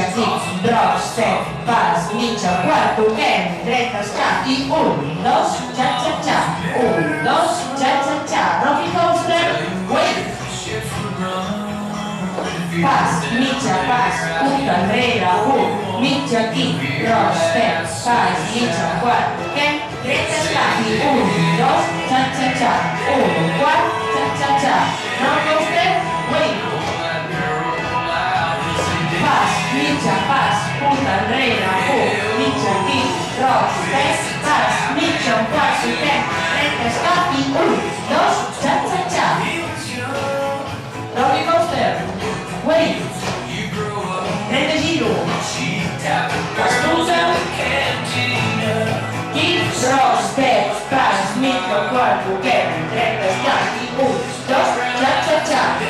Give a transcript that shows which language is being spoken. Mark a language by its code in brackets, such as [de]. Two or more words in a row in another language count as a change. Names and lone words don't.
[en] kick, drop, step, [ca] pas, mitja, quart, toquem, dret, escap i 1, 2, xa-xa-xa, 1, 2, xa-xa-xa, [en] rocky coaster, wave. [ca] Pas, punta enrere, hook, mitja [en] kick, drop, step, [ca] pas, mitja, quart, toquem, dret, escap i 1, 2, xa-xa-xa, 1, quart, xa-xa-xa, [en] rocky coaster, wave. [ca] Pas, punta enrere, hook, mitja [en] kick, rock, step, [ca] pas, mitja, un quart, toquem, dret, escap i 1, 2, xa-xa-xa. [en] Rocky coaster, wave, [ca] dret de giro, pas punta, [en] kick, rock, step, [ca] pas, mitja, un quart, toquem, dret, escap i 1, 2, xa-xa-xa.